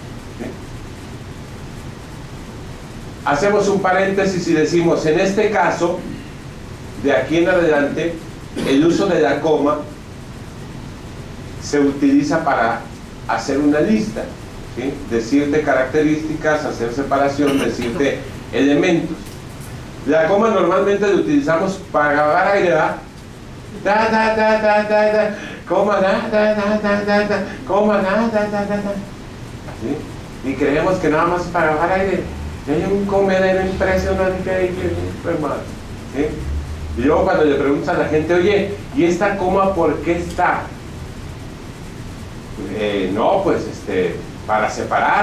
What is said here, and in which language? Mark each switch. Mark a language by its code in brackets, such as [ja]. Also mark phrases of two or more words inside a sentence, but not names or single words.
[es] Hacemos un paréntesis y decimos, en este caso, de aquí en adelante, el uso de la coma se utiliza para hacer una lista, ¿sí? Decirte características, hacer separación, decirte elementos. La coma normalmente la utilizamos para grabar aire, ¿verdad? Da, da, da, da, da, da, coma, da, da, da, da, da, da, coma, da, da, da, da, da. ¿Sí? Y creemos que nada más para grabar aire. Hay un comedero impresionante ahí que hermano. ¿Sí? Y luego cuando le preguntas a la gente, oye, ¿y esta coma por qué está? No, pues para separar.